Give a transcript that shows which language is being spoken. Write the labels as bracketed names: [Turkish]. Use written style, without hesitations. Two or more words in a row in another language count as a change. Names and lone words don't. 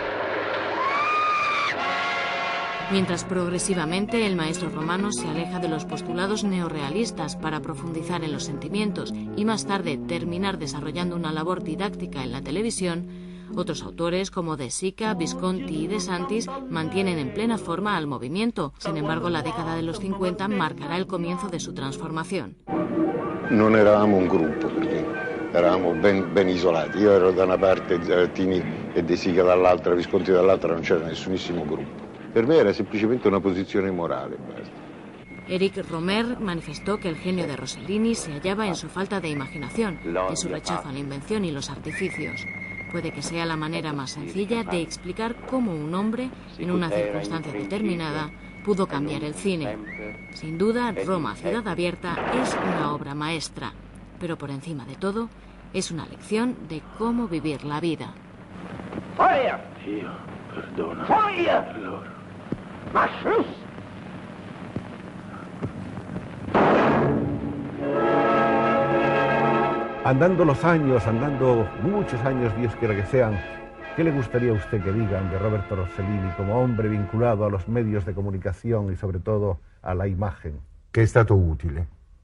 [Spanish] Mientras progresivamente el maestro romano se aleja de los postulados neorrealistas para profundizar en los sentimientos y más tarde terminar desarrollando una labor didáctica en la televisión, otros autores como De Sica, Visconti y De Santis mantienen en plena forma al movimiento. Sin embargo, la década de los 50 marcará el comienzo de su transformación. [Italian] Non eravamo un gruppo, perché eravamo ben isolati. Io ero da una parte, Tini e De Sica dall'altra, Visconti dall'altra, non c'era nessunissimo gruppo. Per me era semplicemente una posizione morale, basta. [Spanish] Eric Romer manifestó que el genio de Rossellini se hallaba en su falta de imaginación, en su rechazo a la invención y los artificios. Puede que sea la manera más sencilla de explicar cómo un hombre, en una circunstancia determinada, pudo cambiar el cine. Sin duda, Roma Ciudad Abierta es una obra maestra, pero por encima de todo, es una lección de cómo vivir la vida. [German] Feuer! [Italian] Io perdono [German] Feuer! [Italian] loro. [German] Mach Schluss! [Spanish] Andando los años, andando muchos años, Dios quiera que sean, ¿qué le gustaría a usted que digan de Roberto Rossellini como hombre vinculado a los medios de comunicación y sobre todo a la imagen? [Italian] Che è stato utile.